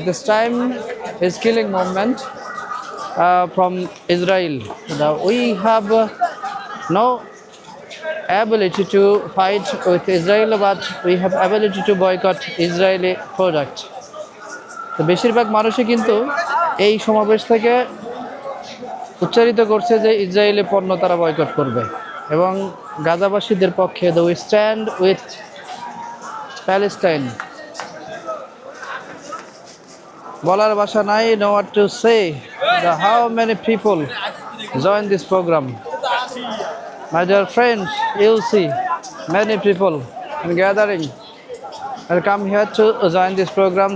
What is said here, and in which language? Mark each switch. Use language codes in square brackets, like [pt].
[en] This time is killing movement from Israel. We have no ability to fight with Israel, but we have ability to boycott Israeli product. [bn] তো বেশিরভাগ মানুষই কিন্তু এই সমাবেশ থেকে উচ্চারিত করছে যে ইসরায়েলি পণ্য তারা বয়কট করবে এবং গাজাবাসীদের পক্ষে [en] we stand with Palestine. [bn] বলার ভাষা নাই, [en] no what to say. How many people join this program? My dear friends, you'll see many people in gathering and come here to join this program.